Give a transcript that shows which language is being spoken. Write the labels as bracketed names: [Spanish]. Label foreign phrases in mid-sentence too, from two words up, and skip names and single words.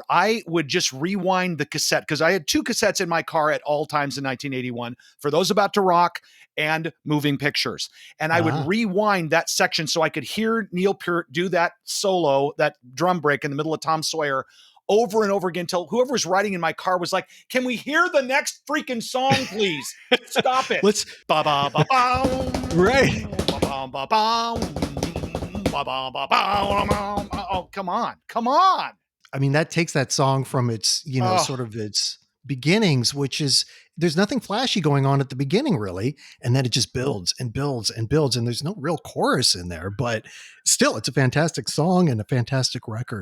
[English] I would just rewind the cassette because I had 2 cassettes in my car at all times in 1981 for those about to rock and Moving Pictures. And I would rewind that section so I could hear Neil Peart do that solo, that drum break in the middle of Tom Sawyer over and over again until whoever was riding in my car was like, can we hear the next freaking song, please? Stop it. Let's ba ba ba ba. Right. Ba ba ba ba. Ba ba ba ba. Oh, come on. I mean, that takes that song from its, sort of its beginnings, which is there's nothing flashy going on at the beginning, really. And then it just builds and builds and builds. And there's no real chorus in there, but still, it's a fantastic song and a fantastic record.